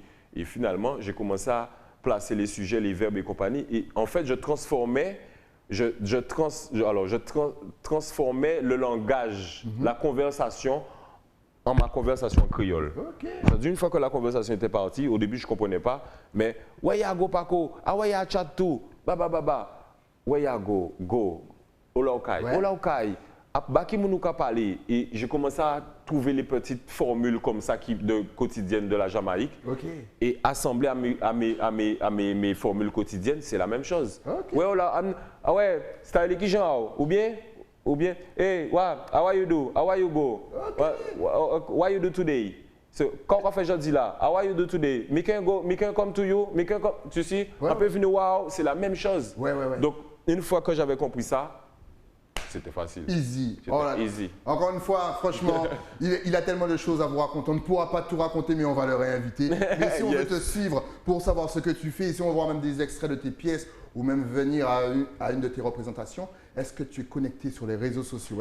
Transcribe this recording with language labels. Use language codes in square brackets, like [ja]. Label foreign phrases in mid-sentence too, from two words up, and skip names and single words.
[fr] Et finalement, j'ai commencé à placer les sujets, les verbes et compagnie. Et en fait, je transformais le langage, la conversation, en ma conversation créole. C'est-à-dire, une fois que la conversation était partie, au début, je ne comprenais pas, mais « [jam] Waya go pako, awaya chat tout, ba, waya go, ola okai, baki mounuka [fr] parler ». Et j'ai commencé à trouver les petites formules comme ça quotidiennes de la Jamaïque et assembler à mes formules quotidiennes, c'est la même chose. Ouais, c'est un qui genre, ou bien, [jam] hey, how are you do? How are you go? What you do today? So, [fr] quand on fait jeudi là, [jam] how are you do today? Me can come to you, [fr] tu sais, on peut venir wow, c'est la même chose. Donc, une fois que j'avais compris ça, c'était facile. Easy. Easy. Encore une fois, franchement, il a tellement de choses à vous raconter. On ne pourra pas tout raconter, mais on va le réinviter. Mais si on veut te suivre pour savoir ce que tu fais, si on veut voir même des extraits de tes pièces ou même venir à une de tes représentations, est-ce que tu es connecté sur les réseaux sociaux?